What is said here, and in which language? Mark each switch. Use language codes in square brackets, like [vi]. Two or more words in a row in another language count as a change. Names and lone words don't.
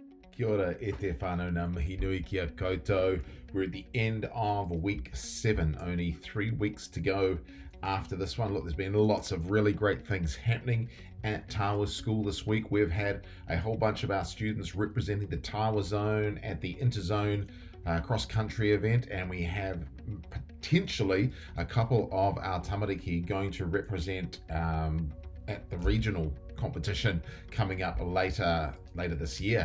[mi] Kia ora e te whānau ngā mihi nui ki a koutou. [en] We're at the end of week 7, only 3 weeks to go after this one. Look, there's been lots of really great things happening at Tawa School this week. We've had a whole bunch of our students representing the Tawa zone at the Interzone cross-country event, and we have potentially a couple of our tamariki going to represent at the regional competition coming up later this year.